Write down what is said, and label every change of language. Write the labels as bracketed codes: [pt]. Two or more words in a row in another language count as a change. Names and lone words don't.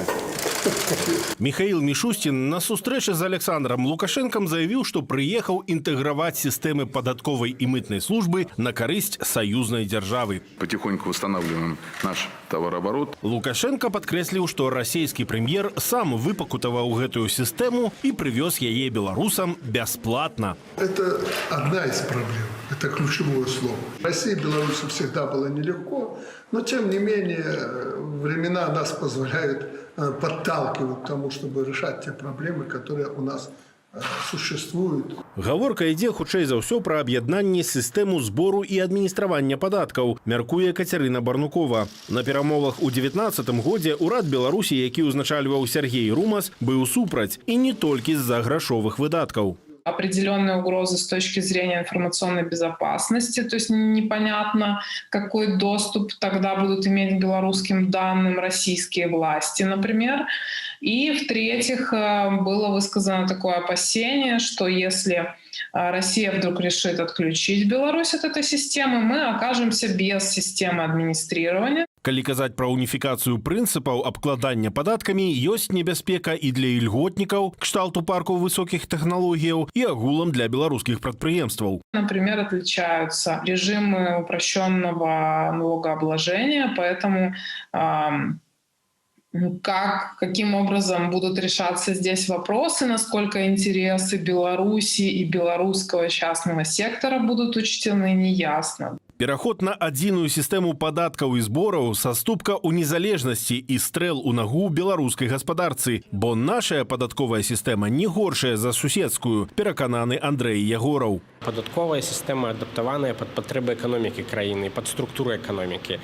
[be] Михаил Мишустин на сустрэчы з Александром Лукашенком заявіў, што прыехаў інтэграваць сістэмы падатковай і мытнай службы на карысць саюзнай дзяржавы. [ru] Потихоньку восстанавливаем наш товарооборот. [be] Лукашенко падкрэсліў, што расійскі прэм'ер сам выпакутаваў гэтую сістэму і прывёз яе беларусам бясплатна. [ru] Это одна из проблем, это ключевое слово. России и Беларуси всегда было нелегко, но тем не менее времена нас позволяют подталкивать к тому, чтобы решать те проблемы, которые у нас существуют. [be] Гаворка ідзе хутчэй за ўсё пра аб'яднанне сістэму збору і адміністравання падаткаў, мяркуе Кацярына Барнукова. На перамовах у 19-м годзе ўрад Беларусі, які ўзначальваў Сергей Румас, быў супраць і не толькі з-за грашовых выдаткаў. [ru] Определенные угрозы с точки зрения информационной безопасности, то есть непонятно, какой доступ тогда будут иметь к белорусским данным российские власти, например. И в-третьих, было высказано такое опасение, что если Россия вдруг решит отключить Беларусь от этой системы, мы окажемся без системы администрирования. [be] Калі казаць пра уніфікацыю прынцыпаў абкладання падаткамі, ёсць небяспека і для ільготнікаў, кшталту парку высокіх тэхналогіяў, і агулам для беларускіх прадпрыемстваў. [ru] Например, отличаются режимы упрощенного налогообложения, поэтому каким образом будут решаться здесь вопросы, насколько интересы Беларуси и белорусского частного сектора будут учтены, неясно. [be] Пераход на адзіную сістэму падаткаў і збораў саступка ў незалежнасці і стрэл у нагу беларускай гаспадарцы, бо нашая падатковая сістэма не горшая за суседскую, перакананы Андрэй Ягораў. Падатковая сістэма адаптаваная пад патрэбы эканомікі краіны, пад структуру эканомікі.